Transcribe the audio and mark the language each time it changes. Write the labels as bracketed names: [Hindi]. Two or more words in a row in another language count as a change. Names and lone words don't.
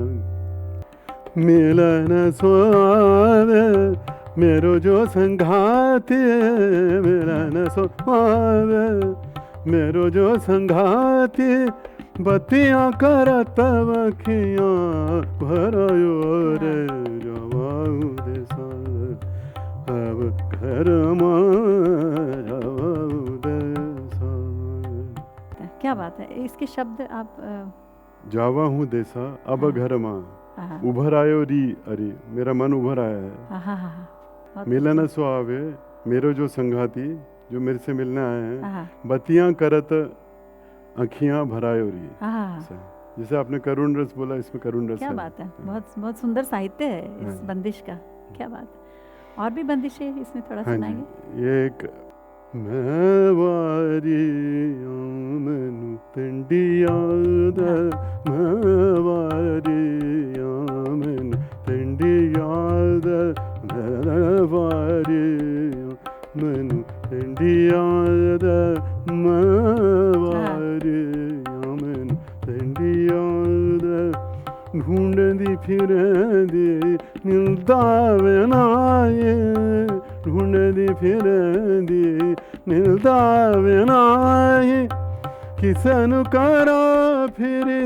[Hindi] मिलन स्वावे मेरो जो संघाती, मिलन स्वावे मेरो जो संघाती, बत्तियाँ करत बखियाँ भरायो रे, जावाऊ देसा अब घर माँ, जावाऊ देसा। क्या बात है। इसके शब्द आप जावा हूँ देसा अब घर माँ, हाँ, उभर आयो री अरे, मेरा मन उभर आया है। हाँ, हाँ, हाँ, मिलन सो आवे मेरो जो संघाती, जो मेरे से मिलने आए हैं, हाँ, बत्तियां करत आँखियां भरायो री। हाँ, ऐसा। जैसे आपने करुण रस बोला, इसमें करुण रस क्या है। बात है। बहुत बहुत सुंदर साहित्य है इस हाँ। बंदिश का। क्या बात है। और भी बंदिशें इसमें थोड़ा हाँ सुनाएंगे? जी, ये एक [Punjabi] ਮੈਂ ਵਾਰੀ ਮੈਨੂੰ ਪਿੰਡੀ ਯਾਦ, ਮੈਂ ਵਾਰੀ ਮੈਨੂੰ ਪਿੰਡੀ ਯਾਦ, ਮੈਂ ਵਾਰੀ ਮੈਨੂੰ ਪਿੰਡੀ ਯਾਦ, ਮੈਂ ਵਾਰੀ ਮੈਨੂੰ ਪਿੰਡੀ ਯਾਦ, ਢੂੰਡਦੀ ਫਿਰਦੀ ਮਿਲਦਾ ਵੇ ਨਾਏ, ਢੂੰਡਦੀ ਫਿਰਦੀ ਮਿਲਦਾ ਵੇ ਨਾਏ, ਕਿਸਨ ਕਰਾ ਫਿਰ